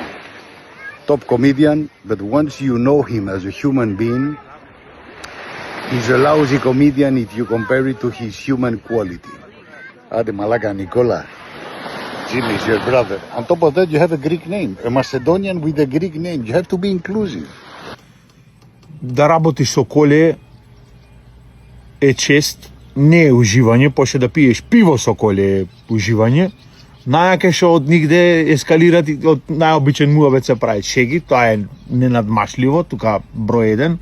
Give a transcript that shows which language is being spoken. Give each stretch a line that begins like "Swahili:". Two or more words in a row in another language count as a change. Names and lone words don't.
English: Top comedian, but once you know him as a human being, he's a lousy comedian if you compare it to his human quality. Ade Malaka Nikola. Jimmy is your brother. On top of that, you have a Greek name, a Macedonian with a Greek name. You have to be inclusive.
Macedonian: Да работиш со коле е чест, не е уживање, пошто да пиеш пиво со коле е уживање. Најаке што од нигде ескалират, од најобичен муабет се прави шеги, тоа е ненадмашливо, тука број еден.